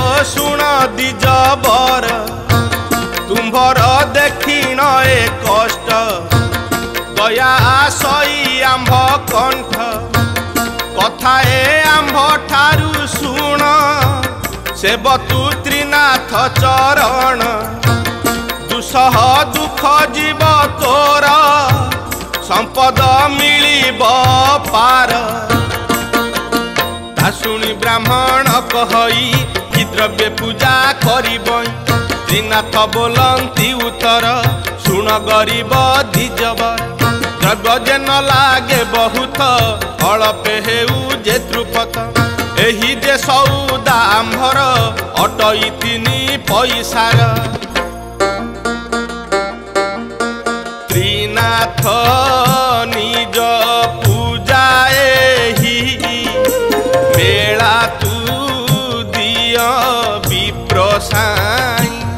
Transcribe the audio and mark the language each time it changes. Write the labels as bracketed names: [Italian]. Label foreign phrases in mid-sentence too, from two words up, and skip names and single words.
[Odia] ଶୁଣ ଦ୍ୱିଜବର ତୁମ୍ଭର ଦେଖିଣ ଏ କଷ୍ଟ ଗଲା ସହି ଆମ୍ଭ କଣ୍ଠ କଥା ଏ ଆମ୍ଭ ଠାରୁ ଶୁଣ ସେବତୁ ତ୍ରିନାଥ ଚରଣ ଦୁଃସହ ଦୁଃଖ ଯିବ ତୋର ସମ୍ପଦ ମିଳିବ ପାର ତା ଶୁଣି ବ୍ରାହ୍ମଣ କହଇ କି ଦ୍ରବ୍ୟ ପୂଜା କରିବ ତ୍ରିନାଥ ବୋଲନ୍ତି ଉତ୍ତର ଶୁଣ ଗରିବ ଦ୍ୱିଜବର ଦ୍ରବ୍ୟ ଯେ ନ ଲାଗେ ବହୁତ ଅଳ୍ପେ ହେଉ ଯେ ତୃପତ ଏହି ଯେ ସଉଦା ଆମ୍ଭର ଅଟଇ 3 ପଇସାର ତ୍ରିନାଥ ନିଜ ପୂଜା ଏହି ମେଳା ତୁ ଦିଅ ବିପ୍ରସାଇଁ